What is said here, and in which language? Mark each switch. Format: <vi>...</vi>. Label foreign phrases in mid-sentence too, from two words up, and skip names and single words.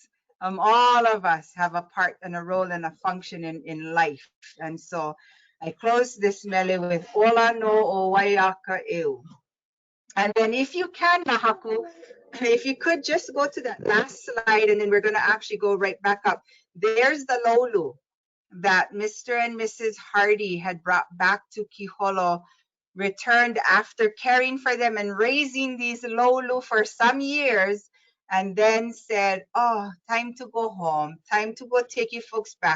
<en>All of us have a part and a role and a function in life. And so I close this mele with</en> <haw>ola no o Waiaka'eu.</haw> <en>And then if you can, Nahaku, if you could just go to that last slide, and then we're going to actually go right back up. There's the lolu that Mr. and Mrs. Hardy had brought back to Kīholo, returned after caring for them and raising these lolu for some years, and then said, oh, time to go home, time to go take you folks back.</en>